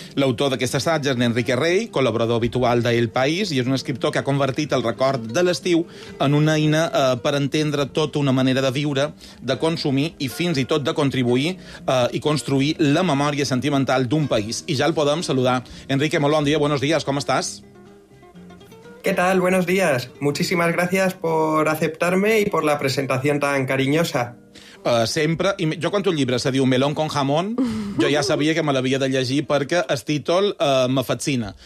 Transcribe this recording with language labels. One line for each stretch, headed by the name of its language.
Catalan: L'autor d'aquest assaig és Enrique Rey, col·laborador habitual de El País, i és un escriptor que ha convertit el record de l'estiu en una eina per entendre tota una manera de viure, de consumir i fins i tot de contribuir i construir la memòria sentimental d'un país. I ja el podem saludar. Enrique, molt bon dia,
Spanish: buenos días,
Catalan: com estàs?
Spanish: ¿Qué tal? Buenos días. Muchísimas gracias por aceptarme y por la presentación tan cariñosa.
Catalan: Sempre. I jo quan un llibre se diu Melón con Jamón, jo ja sabia que me l'havia de llegir perquè el títol me fascina.